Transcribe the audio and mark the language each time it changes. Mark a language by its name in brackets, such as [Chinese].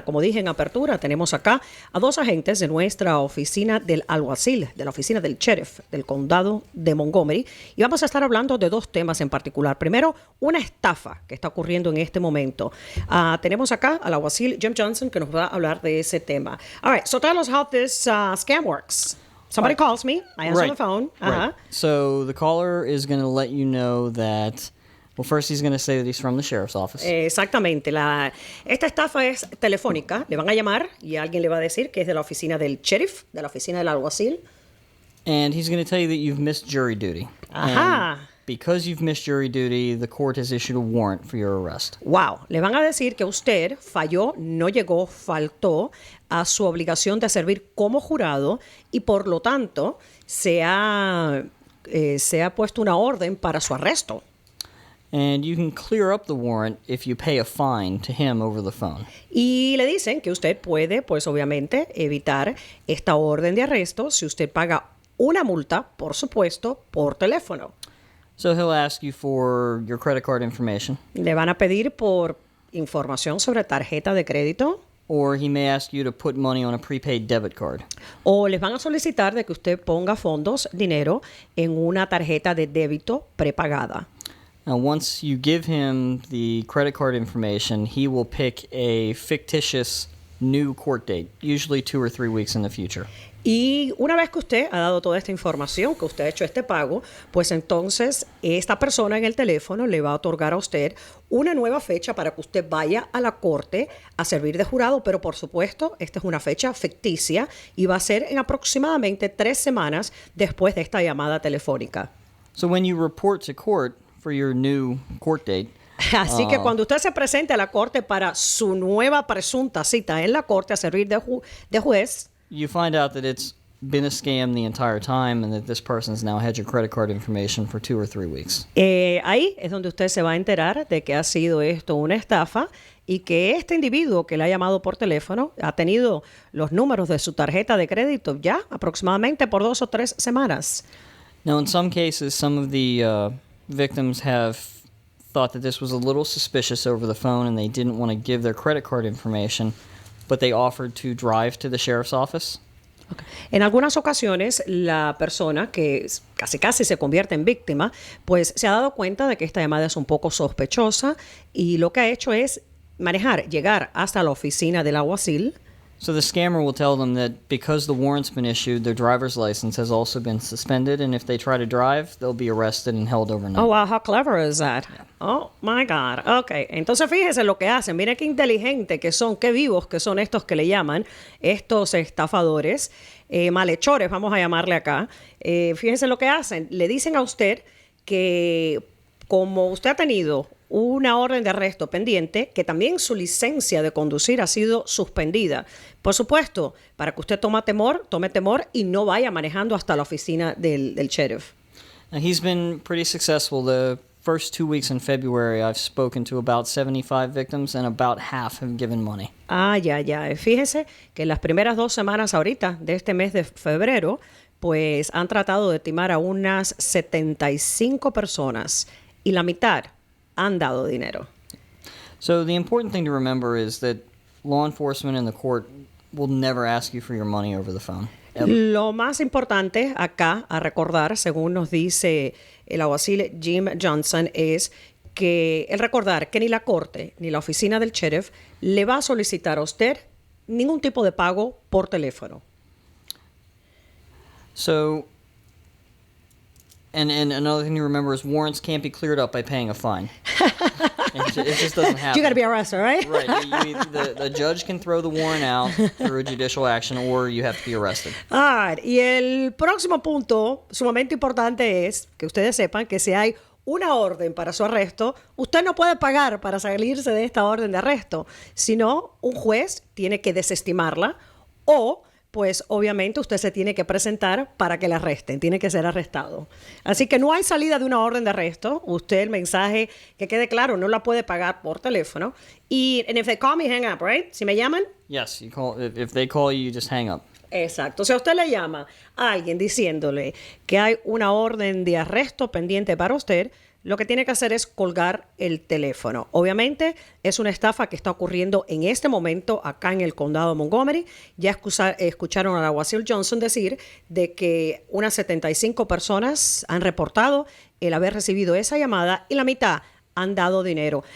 [Spanish] Como dije en apertura, tenemos acá a dos agentes de nuestra oficina del alguacil, de la oficina del sheriff del condado de Montgomery. Y vamos a estar hablando de dos temas en particular. Primero, una estafa que está ocurriendo en este momento. Tenemos acá al alguacil Jim Johnson que nos va a hablar de ese tema. [English] All right, so tell us how this scam works. Somebody calls me, I answer the phone. Right. So the caller is going to let you know that... Well, first he's going to say that he's from the sheriff's office. [Spanish] Exactamente. Esta estafa es telefónica. Le van a llamar y alguien le va a decir que es de la oficina del sheriff, de la oficina del alguacil. [English] And he's going to tell you that you've missed jury duty. [Spanish] Ajá. [English] And because you've missed jury duty, the court has issued a warrant for your arrest. Wow. [Spanish] Le van a decir que usted falló, no llegó, faltó a su obligación de servir como jurado y por lo tanto se ha puesto una orden para su arresto. [English] And you can clear up the warrant if you pay a fine to him over the phone. [Spanish] Y le dicen que usted puede, pues obviamente, evitar esta orden de arresto si usted paga una multa, por supuesto, por teléfono. [English] So he'll ask you for your credit card information. [Spanish] Le van a pedir por información sobre tarjeta de crédito. [English] Or he may ask you to put money on a prepaid debit card. [Spanish] O les van a solicitar de que usted ponga fondos, dinero, en una tarjeta de débito prepagada. [English] Now, once you give him the credit card information, he will pick a fictitious new court date, usually 2 or 3 weeks in the future. [Spanish] Y una vez que usted ha dado toda esta información, que usted ha hecho este pago, pues entonces esta persona en el teléfono le va a otorgar a usted una nueva fecha para que usted vaya a la corte a servir de jurado, pero por supuesto, esta es una fecha ficticia y va a ser en aproximadamente 3 semanas después de esta llamada telefónica. [English] So when you report to court for your new court date, [Spanish] Así que cuando usted se presente a la corte para su nueva presunta cita en la corte a servir de juez, [English] you find out that it's been a scam the entire time and that this person's now had your credit card information for 2 or 3 weeks. [Spanish] ahí es donde usted se va a enterar de que ha sido esto una estafa y que este individuo que le ha llamado por teléfono ha tenido los números de su tarjeta de crédito ya aproximadamente por 2 o 3 semanas. [English] Now, in some cases, some of the victims have thought that this was a little suspicious over the phone and they didn't want to give their credit card information, but they offered to drive to the sheriff's office. Okay. [Spanish] En algunas ocasiones, la persona que casi se convierte en víctima, pues se ha dado cuenta de que esta llamada es un poco sospechosa y lo que ha hecho es llegar hasta la oficina del alguacil. [English] So the scammer will tell them that because the warrant's been issued, their driver's license has also been suspended, and if they try to drive, they'll be arrested and held overnight. Oh, wow, how clever is that? Yeah. Oh, my God. [Spanish] Ok, entonces fíjese lo que hacen. Mire qué inteligente que son, qué vivos que son estos que le llaman, estos estafadores, malhechores, vamos a llamarle acá. Fíjese lo que hacen. Le dicen a usted que como usted ha tenido una orden de arresto pendiente, que también su licencia de conducir ha sido suspendida. Por supuesto, para que usted tome temor y no vaya manejando hasta la oficina del sheriff. [English] Now, he's been pretty successful. The first 2 weeks in February, I've spoken to about 75 victims, and about half have given money. [Spanish] Ya. Fíjese que en las primeras 2 semanas ahorita de este mes de febrero, pues han tratado de timar a unas 75 personas y la mitad han dado dinero. [English] So the important thing to remember is that law enforcement and the court will never ask you for your money over the phone. Ever. [Spanish] Lo más importante acá a recordar, según nos dice el alguacil Jim Johnson, es que el recordar que ni la corte ni la oficina del sheriff le va a solicitar a usted ningún tipo de pago por teléfono. [English] So, and another thing to remember is warrants can't be cleared up by paying a fine. It just doesn't happen. You got to be arrested, right? Right. The judge can throw the warrant out through a judicial action, or you have to be arrested. [Spanish] Y el próximo punto sumamente importante es que ustedes sepan que si hay una orden para su arresto, usted no puede pagar para salirse de esta orden de arresto, sino un juez tiene que desestimarla o pues obviamente usted se tiene que presentar para que le arresten, tiene que ser arrestado. Así que no hay salida de una orden de arresto. Usted el mensaje, que quede claro, no la puede pagar por teléfono. [English] Y and if they call me, hang up, right? [Spanish] Si me llaman. [English] Yes, you call. If they call you, just hang up. [Spanish] Exacto. Si a usted le llama a alguien diciéndole que hay una orden de arresto pendiente para usted, lo que tiene que hacer es colgar el teléfono. Obviamente, es una estafa que está ocurriendo en este momento acá en el condado de Montgomery. Ya escucharon al alguacil Johnson decir de que unas 75 personas han reportado el haber recibido esa llamada y la mitad han dado dinero.